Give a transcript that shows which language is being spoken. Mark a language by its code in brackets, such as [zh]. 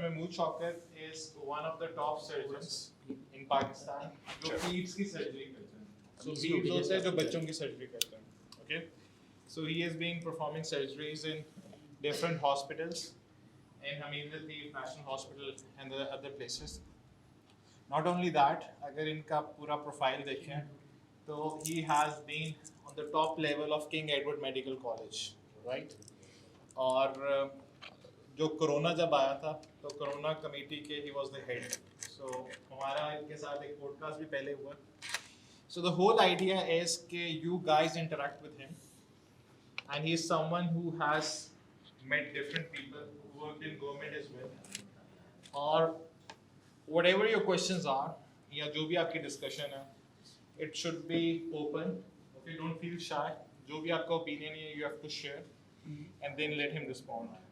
[en] Mahmood Shaukat is one of the top surgeons in Pakistan [hi] जो peds की surgery करते हैं. So peds होता है जो बच्चों की surgery करते हैं. [en] Okay. So he has been performing surgeries in different hospitals, in Hamid Latif National Hospital and the other places. Not only that, [hi] अगर इनका पूरा profile देखें, तो [en] he has been on the top level of King Edward Medical College, right? [hi] और जो corona जब आया था तो कोरोना कमेटी के ही [en] Was the head. So [hi] हमारा इनके साथ एक पॉडकास्ट भी पहले हुआ. [en] So the whole idea is कि you guys interact with him and he is someone who has met different people who worked in government as well. और whatever your questions are [hi] या जो भी आपकी डिस्कशन है, [en] it should be open. Okay, don't feel shy. [hi] जो भी आपका opinion है, [en] you have to share and then let him respond.